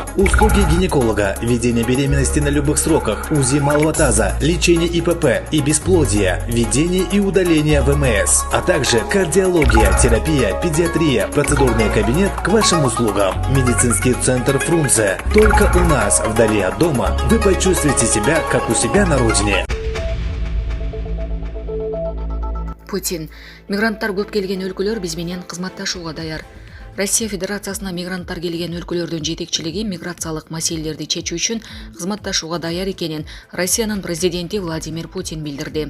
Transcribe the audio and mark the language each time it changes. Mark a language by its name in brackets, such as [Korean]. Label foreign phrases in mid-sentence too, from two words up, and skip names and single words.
[Russian] Услуги гинеколога, ведение беременности на любых сроках, УЗИ малого таза, лечение ИПП и бесплодия, ведение и удаление ВМС, а также кардиология, терапия, педиатрия, процедурный кабинет к вашим услугам. Медицинский центр Фрунзе. Только у нас, вдали от дома, вы почувствуете себя, как у себя на родине. Путин. [Kyrgyz] Мигранттар көп келген өлкөлөр биз менен кызматташууга даяр. Россия Федерациясына мигранттар келген өлкөлөрдүн жетекчилиги миграциялык маселелерди чечүү үчүн кызматташууга даяр экенин Россиянын президенти Владимир Путин билдирди.